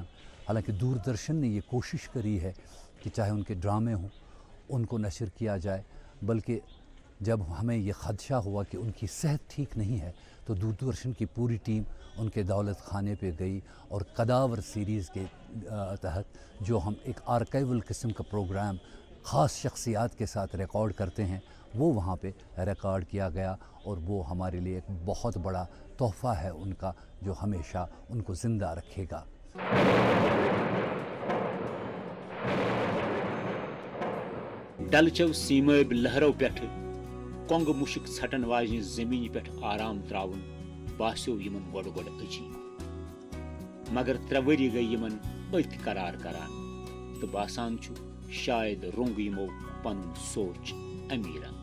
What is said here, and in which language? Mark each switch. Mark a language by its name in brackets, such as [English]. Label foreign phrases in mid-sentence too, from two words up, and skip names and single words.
[Urdu] حالانکہ دوردرشن نے یہ کوشش کری ہے کہ چاہے ان کے ڈرامے ہوں ان کو نشر کیا جائے، بلکہ جب ہمیں یہ خدشہ ہوا کہ ان کی صحت ٹھیک نہیں ہے تو دوردرشن کی پوری ٹیم ان کے دولت خانے پہ گئی، اور قداور سیریز کے تحت جو ہم ایک آرکائیول قسم کا پروگرام خاص شخصیات کے ساتھ ریکارڈ کرتے ہیں وہ وہاں پہ ریکارڈ کیا گیا، اور وہ ہمارے لیے ایک بہت بڑا تحفہ ہے ان کا، جو ہمیشہ ان کو زندہ رکھے گا۔ [Kashmiri] ڈلچو سیماب لہرو پٮ۪ٹھ کۄنٛگہٕ مُشک ژھٹن واجنہِ زمینہِ پٮ۪ٹھ آرام تراون باسیو یمن گۄڈٕ گۄڈٕ عجیب، مگر 3 ؤری گٔیہِ یمن أتھۍ قرار کران تہٕ باسان چھُ شاید روٚنگ یمو پنُن سوچ امی رنگ۔